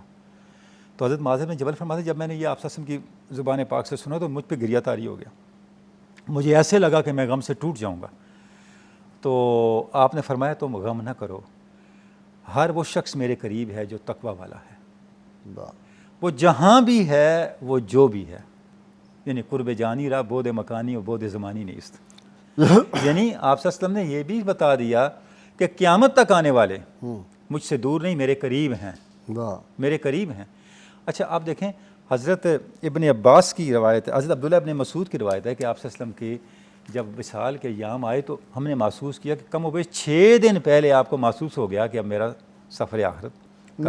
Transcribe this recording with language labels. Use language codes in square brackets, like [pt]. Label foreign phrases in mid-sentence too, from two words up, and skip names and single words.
[ur] تو حضرت معاذ بن جبل فرماتے جب میں نے یہ آپ [ar] صلی اللہ علیہ وسلم [ur] کی زبان پاک سے سنا تو مجھ پہ گریہ طاری ہو گیا، مجھے ایسے لگا کہ میں غم سے ٹوٹ جاؤں گا۔ تو آپ نے فرمایا تم غم نہ کرو، ہر وہ شخص میرے قریب ہے جو تقوی والا ہے، وہ جہاں بھی ہے وہ جو بھی ہے، [fa] یعنی قرب جانی را بود مکانی و بود زمانی نیست۔ [ur] یعنی آپ [ar] صلی اللہ علیہ وسلم [ur] نے یہ بھی بتا دیا کہ قیامت تک آنے والے مجھ سے دور نہیں، میرے قریب ہیں، میرے قریب ہیں۔ اچھا آپ دیکھیں حضرت ابن عباس کی روایت ہے، حضرت عبداللہ ابن مسعود کی روایت ہے کہ آپ [ar] صلی اللہ علیہ وسلم [ur] کی جب وصال کے ایام آئے تو ہم نے محسوس کیا کہ کم و بیش 6 دن پہلے آپ کو محسوس ہو گیا کہ اب میرا سفر آخرت کا